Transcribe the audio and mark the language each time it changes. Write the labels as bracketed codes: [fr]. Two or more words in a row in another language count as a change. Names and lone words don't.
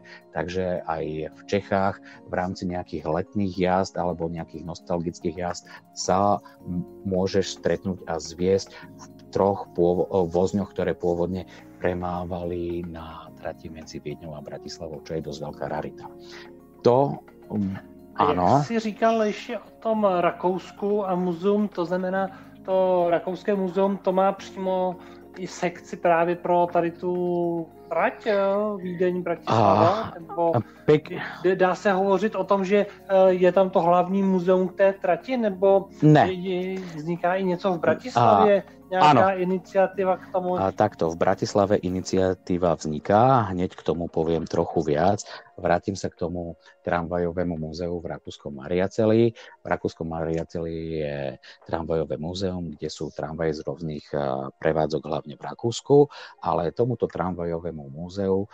[sk] Takže aj v Čechách v rámci nejakých letných jazd alebo nejakých nostalgických jazd sa môžeš stretnúť a zviesť v 3 vozňoch, ktoré pôvodne premávali na trati medzi Viedňou a Bratislavou, čo je dosť veľká rarita. [cs] Ano. Jak jsi říkal ještě o tom Rakousku a muzeum, to znamená, to rakouské muzeum, to má přímo i sekci právě pro tady tu trať Vídeň Bratislava, nebo dá se hovořit o tom, že je tam to hlavní muzeum té trati, nebo vzniká i něco v Bratislavě? [sk] Nejaká iniciatíva k tomu? Takto, v Bratislave iniciatíva vzniká, hneď k tomu poviem trochu viac. Vrátim sa k tomu tramvajovému múzeu v Rakúskom Mariaceli. V Rakúskom Mariaceli je tramvajové múzeum, kde sú tramvaje z rôznych prevádzok, hlavne v Rakúsku, ale tomuto tramvajovému múzeu